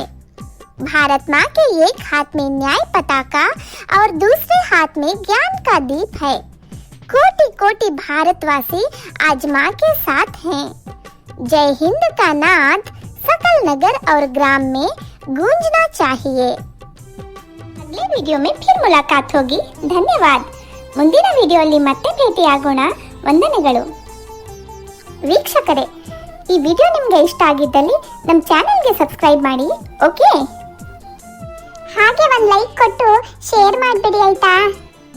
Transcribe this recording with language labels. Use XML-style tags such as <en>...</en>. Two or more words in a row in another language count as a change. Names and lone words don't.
<hi>भारत माँ के एक हाथ में न्याय पताका और दूसरे हाथ में ज्ञान का दीप है. कोटि कोटि भारतवासी आज माँ के साथ हैं. जय हिंद का नाद सकल नगर और ग्राम में गूंजना चाहिए. अगले वीडियो में फिर मुलाकात होगी. धन्यवाद.</hi> <kn>ಮುಂದಿನ ವಿಡಿಯೋದಲ್ಲಿ ಮತ್ತೆ ಭೇಟಿಯಾಗೋಣ. ವಂದನೆಗಳು. ವೀಕ್ಷಕರೇ, ಈ ವಿಡಿಯೋ ನಿಮಗೆ ಇಷ್ಟ ಆಗಿದ್ದಲ್ಲಿ ನಮ್ಮ ಚಾನೆಲ್ಗೆ ಸಬ್ಸ್ಕ್ರೈಬ್ ಮಾಡಿ. ಓಕೆ, ಹಾಗೆ ಒಂದು ಲೈಕ್ ಕೊಟ್ಟು ಶೇರ್ ಮಾಡಿಬಿಡಿ ಆಯ್ತಾ.</kn>